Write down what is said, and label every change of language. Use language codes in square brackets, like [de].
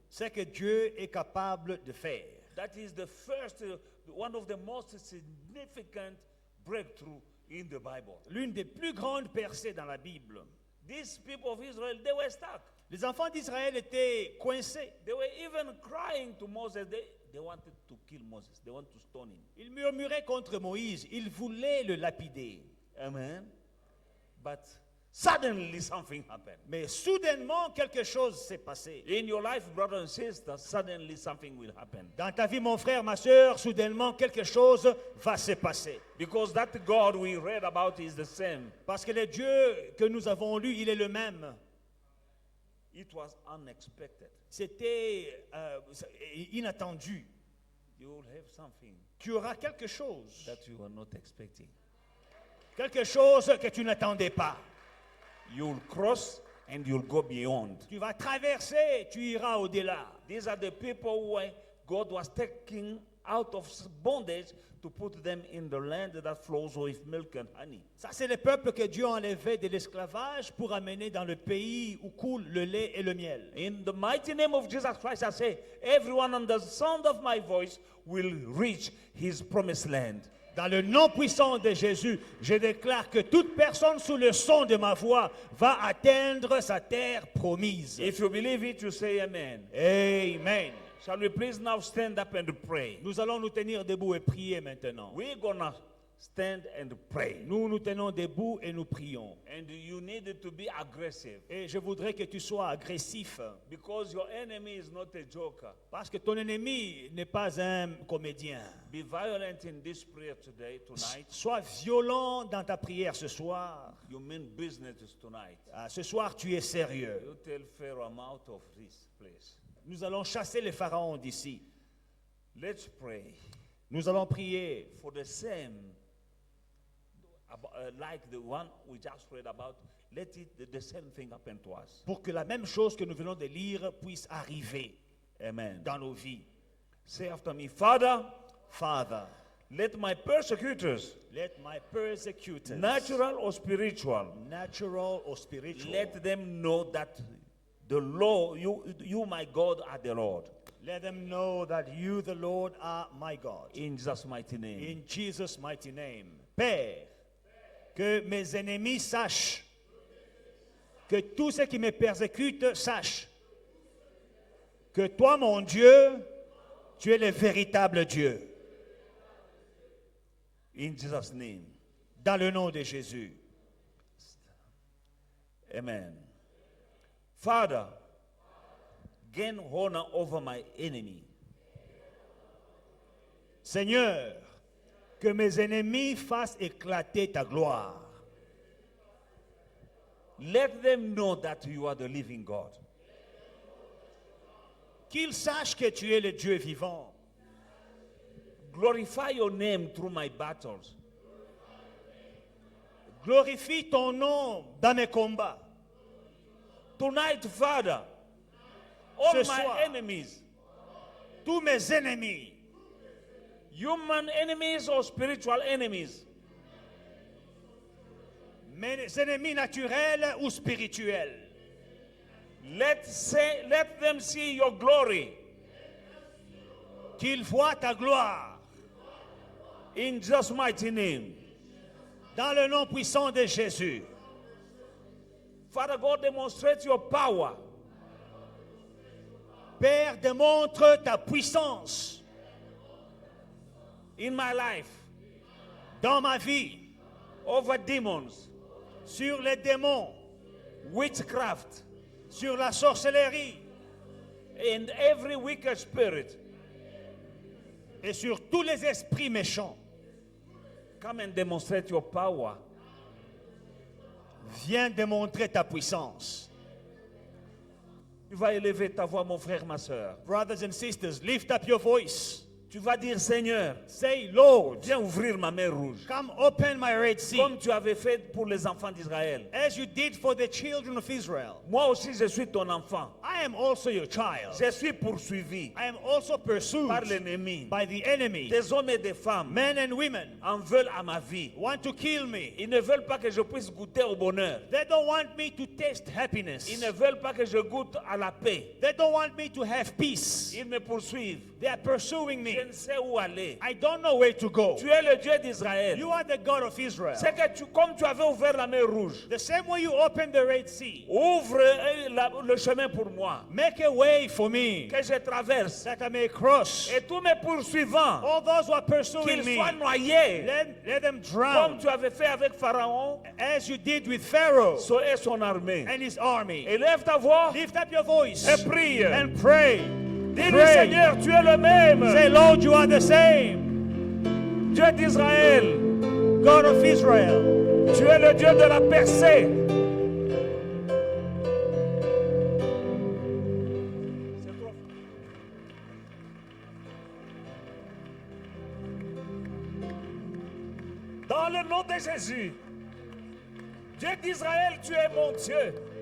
[fr] ce que Dieu est capable de faire. [en] That is the first, one of the most significant breakthrough in the Bible. [fr] L'une des plus grandes percées dans la Bible. [en] These people of Israel, they were stuck. [fr] Les enfants d'Israël étaient coincés. [en] They were even crying to Moses. They wanted to kill Moses. They wanted to stone him. [fr] Ils murmuraient contre Moïse. Ils voulaient le lapider. Amen. [en] But suddenly something happened. [fr] Mais soudainement, quelque chose s'est passé. [en] In your life, brothers and sisters, suddenly something will happen. [fr] Dans ta vie, mon frère, ma soeur, soudainement, quelque chose va se passer. [en] Because that God we read about is the same. [fr] Parce que le Dieu que nous avons lu, il est le même. [en] It was unexpected. [fr] C'était inattendu. [en] You will have something [fr] Tu auras quelque chose. [en] that you were not expecting. [fr] Quelque chose que tu n'attendais pas. [en] You'll cross and you'll go beyond. [fr] Tu vas traverser, tu iras au-delà. [en] These are the people who God was taking out of bondage to put them in the land that flows with milk and honey. [fr] Ça, c'est le peuple que Dieu enlevait de l'esclavage pour amener dans le pays où coule le lait et le miel. [en] In the mighty name of Jesus Christ, I say, everyone under the sound of my voice will reach his promised land. [fr] Dans le nom puissant de Jésus, je déclare que toute personne sous le son de ma voix va atteindre sa terre promise. [en] If you believe it, you say amen. Amen. Shall we please now stand up and pray? [fr] Nous allons nous tenir debout et prier maintenant. [en] We're gonna stand and pray. [fr] Nous nous tenons debout et nous prions. [en] And you need to be aggressive [fr] Et je voudrais que tu sois agressif. [en] because your enemy is not a joker. [fr] Parce que ton ennemi n'est pas un comédien. [en] Be violent in this prayer today, tonight. [fr] Sois violent dans ta prière ce soir. [en] You mean business tonight. [fr] Ce soir, tu es sérieux. [en] You tell Pharaoh, I'm out of this place. [fr] Nous allons chasser les pharaons d'ici. [en] Let's pray [fr] Nous allons prier [en] for the same, like the one we just read about. Let it the same thing happen to us. [fr] pour que la même chose que nous venons de lire puisse arriver Amen. dans nos vies. [en] Say after me, Father, Father, let my persecutors, let my persecutors, natural or spiritual, natural or spiritual, let them know that the Lord, you, my God, are the Lord. let them know that you, the Lord, are my God. In Jesus' mighty name. In Jesus' mighty name. [fr] Père, que mes ennemis sachent, que tous ceux qui me persécutent sachent que toi, mon Dieu, tu es le véritable Dieu. [en] In Jesus' name. [fr] Dans le nom de Jésus. [en] Amen. Father, gain honor over my enemy. [fr] Seigneur, que mes ennemis fassent éclater ta gloire. [en] Let them know that you are the living God. [fr] Qu'ils sachent que tu es le Dieu vivant. [en] Glorify your name through my battles. [fr] Glorifie ton nom dans mes combats. [en] Tonight, Father, all [fr] Ce [en] my [fr] soir. [en] enemies, [fr] Tous mes ennemis, [en] human enemies or spiritual enemies, [fr] mes ennemis naturels ou spirituels, [en] let them see your glory. [fr] qu'ils voient ta gloire. [en] In Jesus' mighty name. [fr] Dans le nom puissant de Jésus. [en] Father God, demonstrate your power. [fr] Père, démontre ta puissance [en] In my life, [fr] dans ma vie, [en] over demons, [fr] sur les démons, [en] witchcraft, [fr] sur la sorcellerie [en] and every wicked spirit. [fr] et sur tous les esprits méchants. [en] Come and demonstrate your power. [fr] Viens démontrer ta puissance. Tu vas élever ta voix, mon frère, ma soeur. [en] Brothers and sisters, lift up your voice. [fr] Tu vas dire, Seigneur, [en] Say, Lord, [fr] viens ouvrir ma mer rouge. [en] come open my Red Sea, [fr] Comme tu avais fait pour les enfants d'Israël. [en] as you did for the children of Israel. [fr] Moi aussi, je suis ton enfant. [en] I am also your child. [fr] Je suis poursuivi [en] I am also pursued [fr] par l'ennemi. [en] by the enemy. [fr] Des hommes et des femmes [en] Men and women [fr] en veulent à ma vie. [en] want to kill me. [fr] Ils ne veulent pas que je puisse goûter au bonheur. [en] They don't want me to taste happiness. [fr] Ils ne veulent pas que je goûte à la paix. [en] They don't want me to have peace. [fr] Ils me poursuivent. [en] They are pursuing [fr] Je [en] me. [fr] ne sais où aller. [en] I don't know where to go. [fr] Tu es le Dieu d'Israël. [en] You are the God of Israel. [fr] C'est que comme tu avais ouvert la mer rouge, [en] The same way you opened the Red Sea, [fr] ouvre le chemin pour moi, [en] make a way for me [fr] que je traverse. [en] that I may cross. [fr] Et tous mes poursuivants, [en] All those who are pursuing [fr] qu'ils [en] me, [fr] soient noyés, [en] let them [fr] comme [en] drown, [fr] tu avais fait avec Pharaon [en] as you did with Pharaoh [fr] et son armée. [en] and his army. [fr] Élève ta voix [en] Lift up your voice [fr] et prie. [en] and pray. [fr] Dis-lui, [en] Pray. [fr] Seigneur, tu es le même. [en] Say, Lord, you are the same, [fr] Dieu d'Israël, [en] God of Israel. [fr] tu es le Dieu de la percée. Dans le nom de Jésus, Dieu d'Israël, tu es mon Dieu.